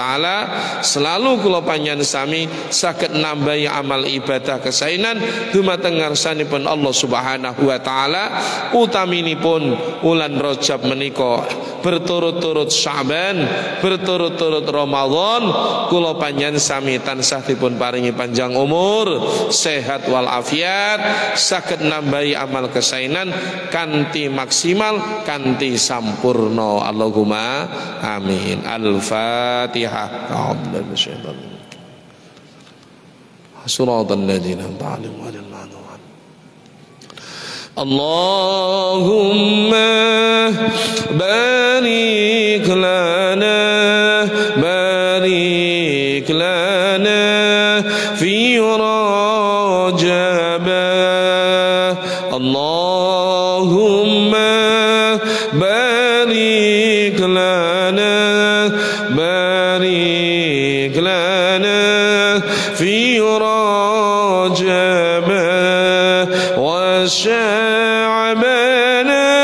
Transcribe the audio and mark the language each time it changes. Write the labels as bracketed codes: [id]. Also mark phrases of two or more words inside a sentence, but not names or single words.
[jv] taala, selalu kula panjenengan sami saged nambahi amal ibadah kesainan dumateng ngarsanipun Allah [ar] سبحانه وتعالى, [jv] utaminipun wulan Rajab menika berturut-turut Sya'ban, berturut-turut Ramadan, kula panjenengan sami tansah dipun paringi panjang umur, sehat wal afiat, saged nambahi amal kesainan kanthi maksimal, kanthi sampurna. [ar] اللهم آمين. الفاتحة. صراط الذين أنعمت عليهم. اللهم بارك لنا في رجب. اللهم بارك لنا في رجب وشعبان